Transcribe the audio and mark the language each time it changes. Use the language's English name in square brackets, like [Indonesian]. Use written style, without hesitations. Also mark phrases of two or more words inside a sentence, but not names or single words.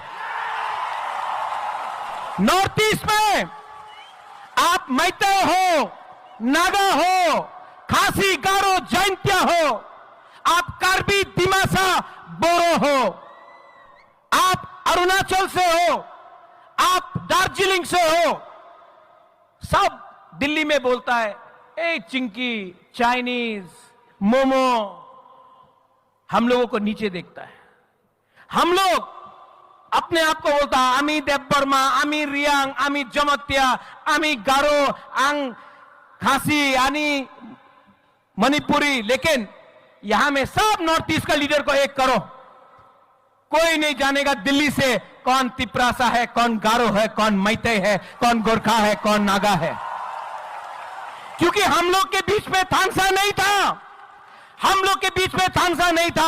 [Hindi] नॉर्थ ईस्ट में आप मैते हो, नागा हो, खासी गारो जैंत्या हो, आप कार्बी दिमासा बोरो हो, आप अरुणाचल से हो, आप दार्जिलिंग से हो, सब दिल्ली में बोलता है ए चिंकी चाइनीज मोमो। हम लोगों को नीचे देखता है। हम लोग अपने आप को बोलता है आमी देवबर्मा, आमी रियांग, आमी जमत्या, आमी गारो, आंग खासी, आनी मणिपुरी। लेकिन यहां में सब नॉर्थ ईस्ट का लीडर को एक करो, कोई नहीं जानेगा दिल्ली से कौन तिपरासा है, कौन गारो है, कौन मैते है, कौन गोरखा है, कौन नागा है। क्योंकि हम लोग के बीच में थानसा नहीं था, हम लोग के बीच में थानसा नहीं था।